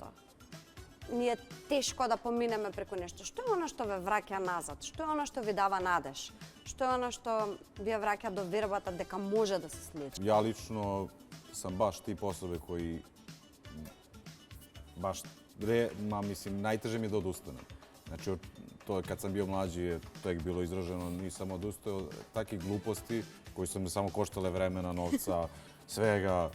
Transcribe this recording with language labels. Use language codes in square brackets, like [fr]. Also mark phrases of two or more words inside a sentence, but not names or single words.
[mk] Ни е тешко да поминеме преку нешто. Што е она што ве враќа назад? Што е она што ви дава надеж? Што е она што ви враќа до вербата дека може да се случи? [sr] Ja lično sam baš tip osobe koji baš, mislim, najteže mi je da odustanem. Znači, to je kad sam bio mlađi, je to je bilo izraženo, nisam odustao takih gluposti koji su me samo koštale vremena, novca, svega.